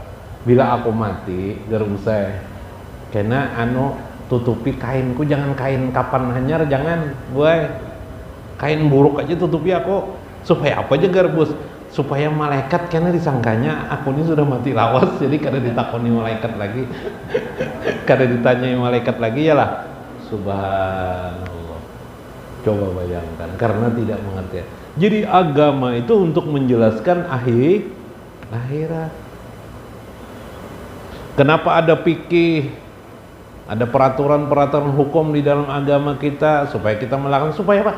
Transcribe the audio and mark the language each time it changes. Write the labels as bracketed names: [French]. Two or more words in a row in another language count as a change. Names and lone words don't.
[Banjar] Bila aku mati gerbus saya kena tutupi kainku, jangan kain kapan hanyar, jangan boy, kain buruk aja tutupi aku. Supaya apa aja garbus? Supaya malaikat karena disangkanya aku ini sudah mati lawas, jadi kada ditakoni malaikat lagi, kada ditanyai malaikat lagi, ya lah. Subhanallah. [Indonesian] Coba bayangkan, karena tidak mengerti. Jadi agama itu untuk menjelaskan akhirat. Kenapa ada fikih, ada peraturan-peraturan hukum di dalam agama kita supaya kita melakukan, supaya apa?